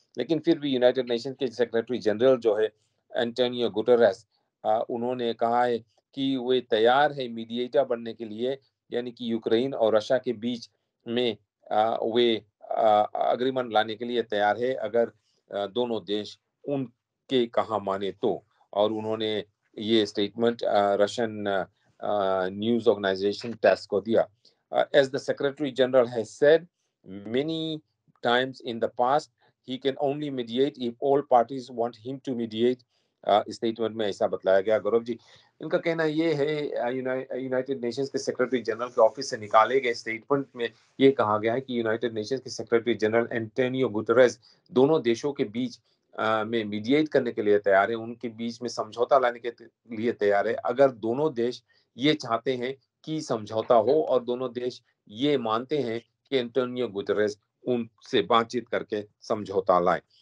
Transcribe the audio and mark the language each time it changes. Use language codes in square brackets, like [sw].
[hi] लेकिन फिर भी यूनाइटेड नेशन के सेक्रेटरी जनरल जो है एंटोनियो गुटेरेस, उन्होंने कहा है कि वे तैयार है मीडिएटर बनने के लिए, यानी कि यूक्रेन और रशिया के बीच में वे एग्रीमेंट लाने के लिए तैयार है, अगर दोनों देश उनके कहा माने तो। और उन्होंने ये स्टेटमेंट रशियन न्यूज़ ऑर्गेनाइजेशन टेस को दिया। [en] As the Secretary General has said many times in the past, he can only mediate if all parties want him to mediate. [hi] Statement में ऐसा बतलाया गया। गौरव जी, इनका कहना ये है, यूनाइटेड नेशंस के सेक्रेटरी जनरल के ऑफिस से निकाले गए स्टेटमेंट में ये कहा गया है कि यूनाइटेड नेशंस के सेक्रेटरी जनरल एंटोनियो गुटेरेस दोनों देशों के बीच में मीडिएट करने के लिए तैयार है, उनके बीच में समझौता लाने के लिए तैयार है, अगर दोनों देश ये चाहते हैं कि समझौता हो, और दोनों देश ये मानते हैं कि एंटोनियो गुतेरेस उनसे बातचीत करके समझौता लाए।